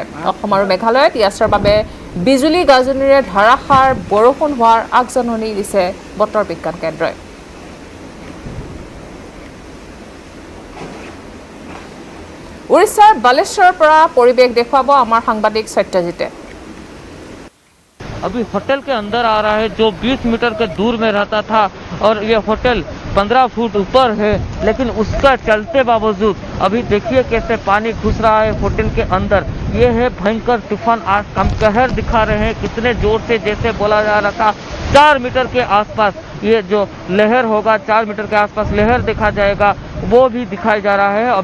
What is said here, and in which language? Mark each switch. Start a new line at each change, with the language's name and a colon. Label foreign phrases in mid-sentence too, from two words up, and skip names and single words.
Assamese: অসম আৰু মেঘালয়ত ইয়াছৰ বাবে বিজুলী গাজনিৰে ধাৰাসাৰ বৰষুণ হোৱাৰ আগজাননী দিছে বতৰ বিজ্ঞান কেন্দ্ৰই। উৰিষ্যাৰ বালেশ্বৰৰ পৰা পৰিৱেশ দেখুৱাব আমাৰ সাংবাদিক সত্যজিতে।
Hindi: अभी होटल के अंदर आ रहा है, जो 20 मीटर के दूर में रहता था और ये होटल 15 फुट ऊपर है, लेकिन उसका चलते बावजूद अभी देखिए कैसे पानी घुस रहा है होटल के अंदर। ये है भयंकर तूफान। आज हम कहर दिखा रहे हैं कितने जोर से, जैसे बोला जा रहा था 4 मीटर के आसपास ये जो लहर होगा, 4 मीटर के आसपास लहर देखा जाएगा, वो भी दिखाई जा रहा है।